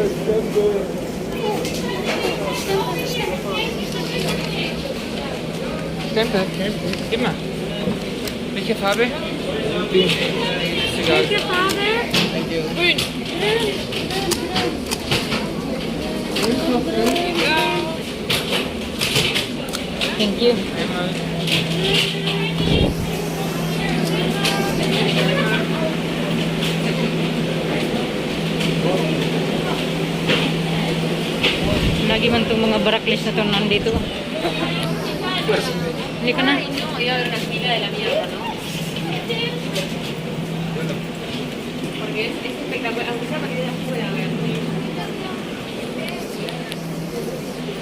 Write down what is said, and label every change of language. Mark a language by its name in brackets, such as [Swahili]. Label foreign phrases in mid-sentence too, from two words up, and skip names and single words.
[German] Stempel. Immer. Welche Farbe? Ist egal. Welche Farbe? Grün. [English] Thank you. [German] Einmal. [Filipino] Lagi man itong mga baraklis na ito nandito. Hindi ka na. [Spanish] Porque es espectacular. Aunque sea para que ella pueda ver.